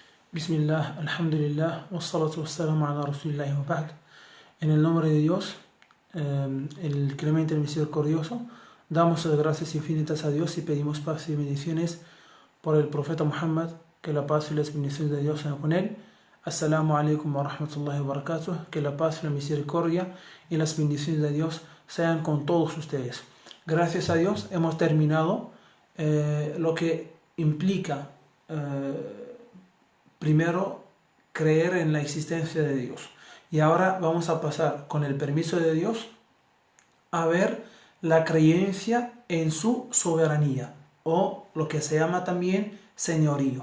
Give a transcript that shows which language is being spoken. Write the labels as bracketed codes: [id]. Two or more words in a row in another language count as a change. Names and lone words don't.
[ar] بسم الله، الحمد لله، والصلاة والسلام على رسول الله وبعد. [es] En el nombre de Dios, el clemente, el misericordioso, damos las gracias infinitas a Dios y pedimos paz y bendiciones por el profeta Muhammad, que la paz y las bendiciones de Dios sean con él. [ar] السلام عليكم ورحمة الله وبركاته, [es] que la paz, la misericordia y las bendiciones de Dios sean con todos ustedes. Gracias a Dios hemos terminado lo que implica primero creer en la existencia de Dios. Y ahora vamos a pasar, con el permiso de Dios, a ver la creencia en su soberanía, o lo que se llama también señorío.